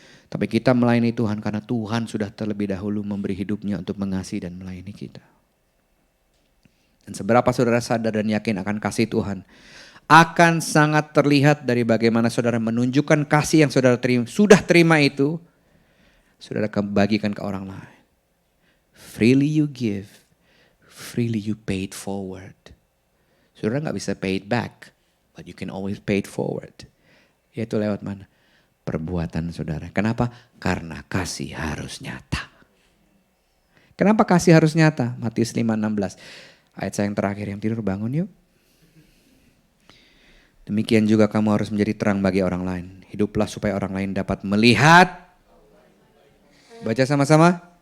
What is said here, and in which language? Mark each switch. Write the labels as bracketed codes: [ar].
[id] Tapi kita melayani Tuhan karena Tuhan sudah terlebih dahulu memberi hidupnya untuk mengasihi dan melayani kita. Dan seberapa saudara sadar dan yakin akan kasih Tuhan, akan sangat terlihat dari bagaimana saudara menunjukkan kasih yang saudara sudah terima itu, saudara akan bagikan ke orang lain. [en] Freely you give, freely you pay it forward. [id] Saudara nggak bisa [en] pay it back, but you can always pay it forward. [id] Yaitu lewat mana? Perbuatan saudara. Kenapa? Karena kasih harus nyata. Kenapa kasih harus nyata? Matius 5:16. Ayat saya yang terakhir, yang tidur bangun yuk. Demikian juga kamu harus menjadi terang bagi orang lain. Hiduplah supaya orang lain dapat melihat. Baca sama-sama.